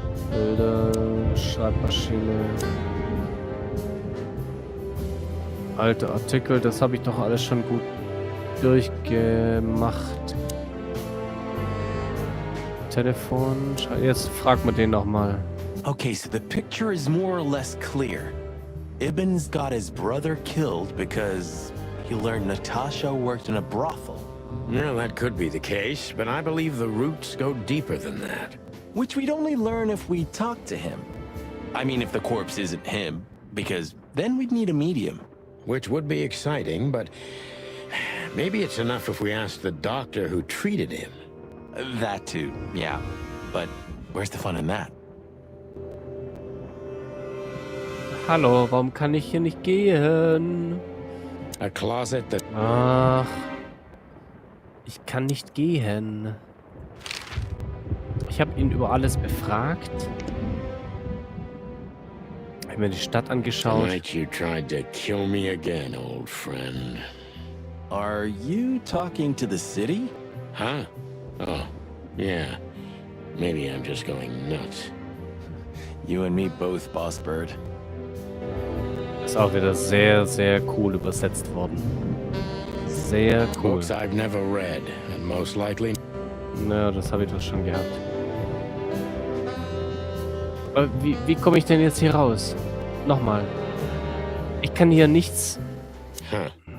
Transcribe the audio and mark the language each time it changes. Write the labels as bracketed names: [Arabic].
[German] Bilder, Schreibmaschine. Alte Artikel, das habe ich doch alles schon gut durchgemacht. Telefon, jetzt fragt man den nochmal. [English] Okay, so the picture is more or less clear. Ibn's got his brother killed because he learned Natasha worked in a brothel. Well, that could be the case, but I believe the roots go deeper than that. Which we'd only learn if we talked to him. I mean, if the corpse isn't him, because then we'd need a medium. Which would be exciting, but maybe it's enough if we ask the doctor who treated him. That too, yeah. But where's the fun in that? [German] Hallo, warum kann ich hier nicht gehen? [English] A closet that... [German] Ach, ich kann nicht gehen. Ich habe ihn über alles befragt. hab mir die Stadt angeschaut. [English] Tonight you tried to kill me again, old friend. Are you talking to the city? Huh? Oh, yeah. Maybe I'm just going nuts. You and me both, Boss Bird. [German] Ist auch wieder sehr, sehr cool übersetzt worden. Sehr cool. [English] Books I've never read, and most likely... [German] Na, das habe ich doch schon gehabt. Aber wie komme ich denn jetzt hier raus? Nochmal. Ich kann hier nichts... Huh.